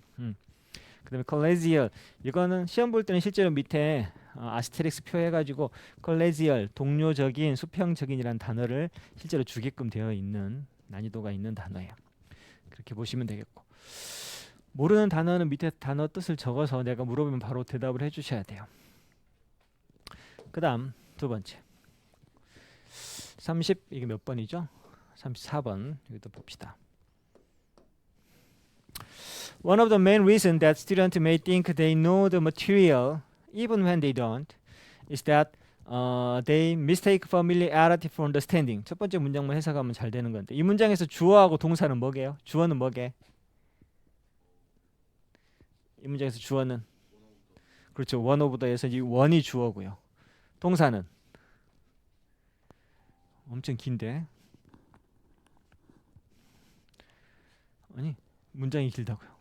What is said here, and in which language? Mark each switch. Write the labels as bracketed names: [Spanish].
[Korean] 그 다음에 collegial, 이거는 시험 볼 때는 실제로 밑에 아스테릭스 표해가지고 collegial, 동료적인, 수평적인이라는 단어를 실제로 주게끔 되어 있는, 난이도가 있는 단어예요. 그렇게 보시면 되겠고, 모르는 단어는 밑에 단어 뜻을 적어서 내가 물어보면 바로 대답을 해주셔야 돼요. 그 다음 두 번째 30, 이게 몇 번이죠? 34번 여기도 봅시다. [English] One of the main reasons that students may think they know the material even when they don't is that they mistake familiarity for understanding. [Korean] 첫 번째 문장만 해석하면 잘 되는 건데, 이 문장에서 주어하고 동사는 뭐게요? 주어는 뭐게? 이 문장에서 주어는, 그렇죠, [English] one of the [Korean] 에서 이 one이 주어고요. 동사는 엄청 긴데, 아니 문장이 길다고요.